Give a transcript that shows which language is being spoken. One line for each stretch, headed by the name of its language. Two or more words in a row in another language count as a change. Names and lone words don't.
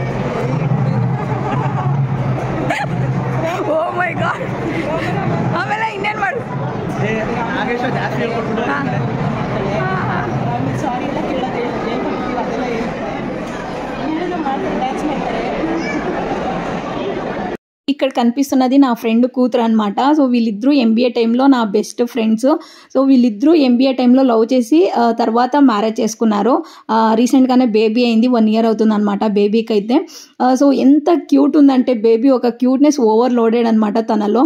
English: Oh my god.
Kannada: ಆಮೇಲೆ ಇನ್ನೇನು ಮಾಡು. ಸಾರಿ ಎಲ್ಲ ಕೇಳೋದು ಏನು ಕೊಡ್ತೀವಿ ಅದೆಲ್ಲ ಏನು ಮಾಡ್ತಾರೆ, ಡ್ಯಾನ್ಸ್ ಮಾಡ್ತಾರೆ.
Telugu: ఇక్కడ కనిపిస్తున్నది నా ఫ్రెండ్ కూతురు అనమాట. సో వీళ్ళిద్దరూ MBA టైంలో నా
English: best friends.
Telugu: సో వీళ్ళిద్దరూ MBA టైంలో లవ్ చేసి తర్వాత మ్యారేజ్ చేసుకున్నారు. రీసెంట్గానే బేబీ అయింది, 1 year అవుతుంది అనమాట బేబీకి అయితే. సో ఎంత క్యూట్ ఉందంటే బేబీ, ఒక
English: cuteness overloaded
Telugu: అనమాట తనలో.